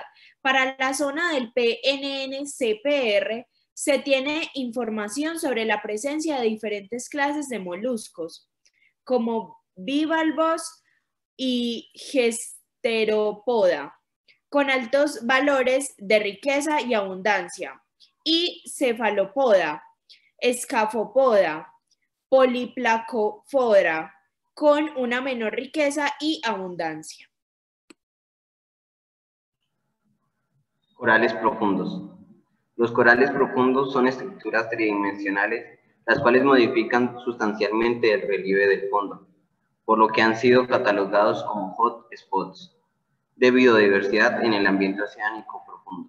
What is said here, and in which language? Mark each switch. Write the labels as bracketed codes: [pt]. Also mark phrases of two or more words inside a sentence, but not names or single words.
[es] Para la zona del PNNCPR se tiene información sobre la presencia de diferentes clases de moluscos, como bivalvos y gasterópoda, con altos valores de riqueza y abundancia, y cefalópoda, escafópoda, poliplacófora, con una menor riqueza y abundancia. Corales profundos. Los corales profundos son estructuras tridimensionales, las cuales modifican sustancialmente el relieve del fondo, por lo que han sido catalogados como hotspots de biodiversidad en el ambiente oceánico profundo.